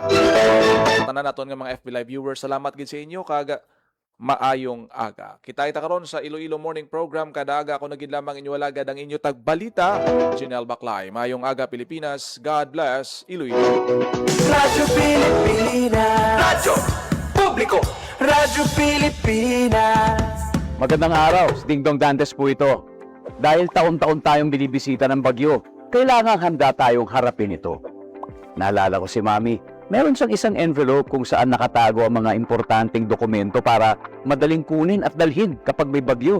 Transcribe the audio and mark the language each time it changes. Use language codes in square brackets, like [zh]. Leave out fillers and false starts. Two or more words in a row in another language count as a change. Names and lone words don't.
[hil] Tanan naton nga mga FB Live viewers, salamat gid sa inyo kag maayong aga. Kita karon sa Iloilo Morning Program kada aga ako nagid lamang inyo alagad ang inyo tagbalita. Janelle Baclay. Maayong aga Pilipinas. [en] God bless [hil] Iloilo. [tl] Radyo Pilipinas. Radyo Publiko. Radyo Pilipinas. Magandang araw, Dingdong Dantes po ito. Dahil taon-taon tayong binibisita ng bagyo, kailangang handa tayong harapin ito. Naalala ko si Mami, meron siyang isang envelope kung saan nakatago ang mga importanteng dokumento para madaling kunin at dalhin kapag may bagyo.